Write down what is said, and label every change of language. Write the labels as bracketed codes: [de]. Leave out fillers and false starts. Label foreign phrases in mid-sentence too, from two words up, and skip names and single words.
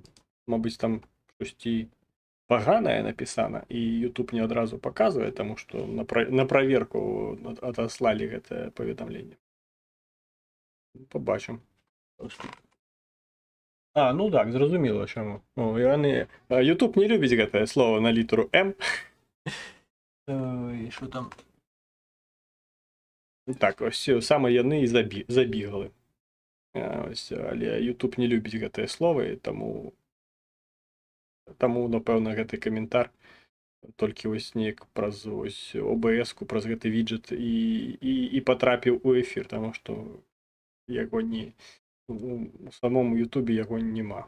[be] Мабыць, там штосьці паганае напісана, і YouTube не адразу паказвае, таму што на праверку адаслалі гэтае паведамленне. Пабачым. Ну так, зразумела, чаму. YouTube не любіць гэтае слово на літару М. І што там? Так, ось саме яны і забігали. Ось, але YouTube не любіць гэтае слово, і таму, напэўна, гэты каментар толькі вось неяк праз ОБС-ку, праз гэты виджет і патрапіў у эфір, таму што яго не у самому Ютубе яго няма.